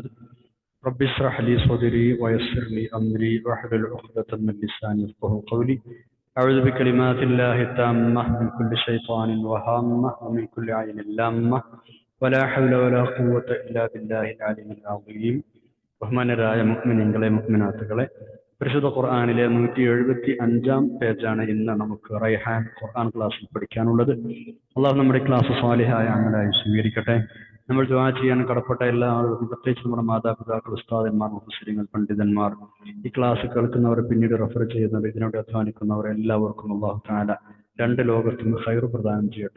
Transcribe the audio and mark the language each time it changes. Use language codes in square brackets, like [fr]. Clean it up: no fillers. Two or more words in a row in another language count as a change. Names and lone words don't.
[ar] رب اشرح لي صدري ويسر لي أمري واحلل عقدة من لساني يفقهوا قولي. أعوذ بكلمات الله التامة من كل شيطان وهامة ومن كل عين لامة ولا حول ولا قوة إلا بالله العلي العظيم. [ml] ബഹുമാനരായ മുഅ്മിനീങ്ങളെ മുഅ്മിനാത്തുകളെ, പരിശുദ്ധ ഖുർആനിലെ 175 പേജാണ് ഇന്ന് നമുക്ക് റൈഹാൻ ഖുർആൻ ക്ലാസ്സിൽ പഠിക്കാനുള്ളത്. അള്ളാഹു നമ്മുടെ ക്ലാസ് സ്വാലിഹായ അമലായി സ്വീകരിക്കട്ടെ. നമ്മൾ ദുആ ചെയ്യാൻ കടപ്പെട്ട എല്ലാ ആളുകൾക്കും, പ്രത്യേകിച്ച് നമ്മുടെ മാതാപിതാക്കൾ, ഉസ്താദന്മാർ, മുഫസ്സിറുകൾ, പണ്ഡിതന്മാർ, ഈ ക്ലാസ് കേൾക്കുന്നവർ, പിന്നീട് റെഫർ ചെയ്യുന്നവർ, ഇതിനോട് അധ്വാനിക്കുന്നവർ എല്ലാവർക്കും അള്ളാഹു തആല രണ്ട് ലോകത്തും ഖൈർ പ്രദാനം ചെയ്യട്ടെ.